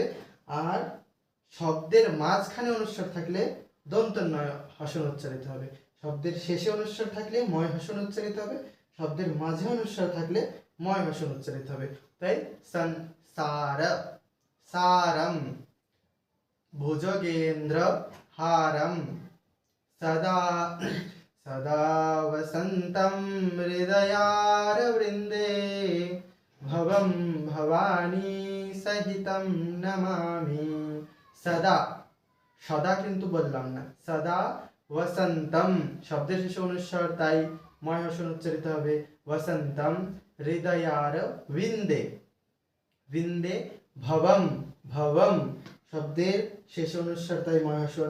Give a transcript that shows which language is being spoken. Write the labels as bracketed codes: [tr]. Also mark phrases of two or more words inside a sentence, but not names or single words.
[bn] আর শব্দের মাঝখানে অনুস্বার থাকলে দন্ত নয় হসন উচ্চারিত হবে, শব্দের শেষে অনুস্বার থাকলে ময় হসন উচ্চারিত হবে, শব্দের মাঝে অনুস্বার থাকলে ময় হসন উচ্চারিত হবে। [sa] তাই সংসার সারম ভুজগেন্দ্র হারম সদা সদা वसन्तं हृदयारविन्दे भवं भवानी सहितं नमामि। [bn] सदा সদা কিন্তু বললাম না, [sa] সদা वसन्तं [bn] শব্দের শেষে অনুস্বার, তাই ময় হসন উচ্চারিত হবে। [sa] वसन्तं হৃদয়ার বিন্দে বিন্দে ভবম ভবম [bn] শব্দের শেষে অনুস্বার, তাই ময় হসন।